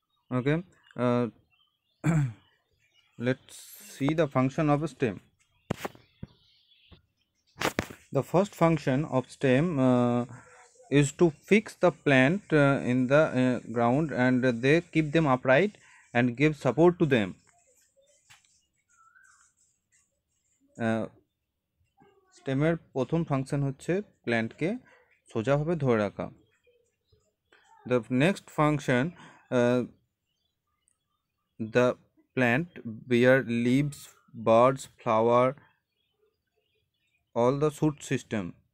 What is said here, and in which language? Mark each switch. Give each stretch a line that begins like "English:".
English: Okay, let's see the function of a stem. The first function of stem is to fix the plant in the ground, and they keep them upright and give support to them.
Bangla: স্টেমের প্রথম function হচ্ছে প্ল্যান্টকে সোজাভাবে ধরে রাখা।
English: The next function, the plant bear leaves, buds, flower, all the shoot system.